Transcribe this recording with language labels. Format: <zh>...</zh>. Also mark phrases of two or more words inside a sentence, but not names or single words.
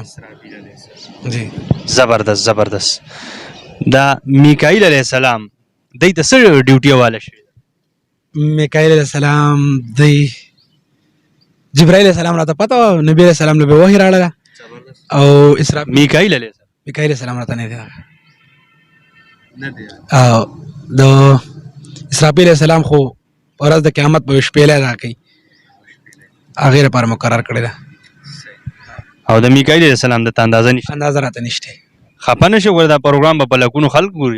<ps>جی زبردست زبردست. دا میکائیل</ps> <ar>علیہ السلام</ar> <ps>دی ته څه ډیوټي حواله شوی؟ میکائیل</ps> <ar>علیہ السلام</ar> <ps>دی جبرائیل</ps> <ar>علیہ السلام</ar> <ps>راته پته وه، نبی</ps> <ar>علیہ السلام</ar> <ps>له به وحی راړله او اسرافیل میکائیل</ps> <ar>علیہ السلام</ar> <ps>میکائیل</ps> <ar>علیہ السلام</ar> <ps>راته نه دی راغلی. او د اسرافیل</ps> <ar>علیہ السلام</ar> <ps>خو ورځ د قیامت په شپېلې راکوي، هغې لپاره مقرر کړې ده. او د میکائیل</ps> <ar>علیہ السلام</ar> <ps>د ته اندازه نشته؟ اندازه راته نشته. خفه نه شو ګوره دا پروګرام به په لکونو خلک ګوري.</ps>